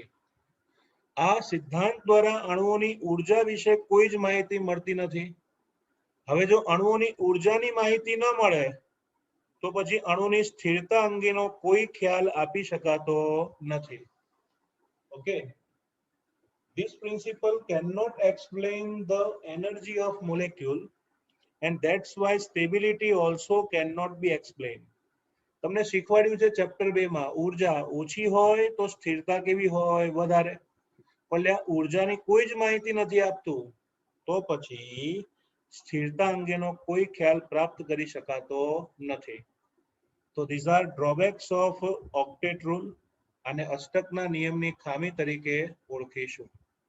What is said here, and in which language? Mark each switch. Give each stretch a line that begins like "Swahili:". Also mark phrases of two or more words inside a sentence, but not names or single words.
Gujarati: આ સિદ્ધાંત દ્વારા અણુઓની ઉર્જા વિશે કોઈ જ માહિતી મળતી નથી. હવે જો અણુઓની ઉર્જાની માહિતી ન મળે તો પછી અણુની સ્થિરતા અંગેનો કોઈ ખ્યાલ આપી શકાતો નથી. ઓકે.
English: This principle cannot explain the energy of molecule and that's why stability also cannot be explained.
Gujarati: તમને શીખવાડ્યું છે ચેપ્ટર 2 માં ઉર્જા ઓછી હોય તો સ્થિરતા કેવી હોય? વધારે. પણ ઉર્જાની કોઈ જ માહિતી નથી આપતું તો પછી સ્થિરતા અંગેનો કોઈ ખ્યાલ પ્રાપ્ત કરી શકાતો નથી. તો
English: these are drawbacks of octet rule
Gujarati: અને અષ્ટકના નિયમની ખામી તરીકે ઓળખીશું.